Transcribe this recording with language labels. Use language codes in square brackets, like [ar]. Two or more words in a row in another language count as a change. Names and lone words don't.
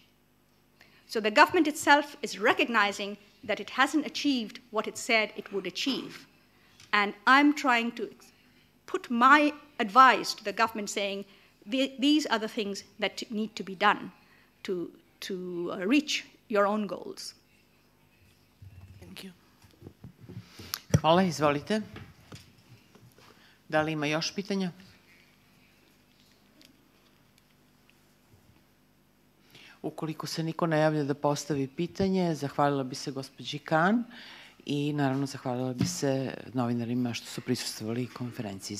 [en] So the government itself is recognizing that it hasn't achieved what it said it would achieve. And I'm trying to put my advice to the government saying, these are the things that need to be done to reach your own goals. Thank you. [sr] Hvala, izvolite. Da li ima još pitanja? Ukoliko se niko ne javlja da postavi pitanje, zahvalila bi se gospođi Kan i naravno zahvalila bi se novinarima što su prisustvovali konferenciji za novinare.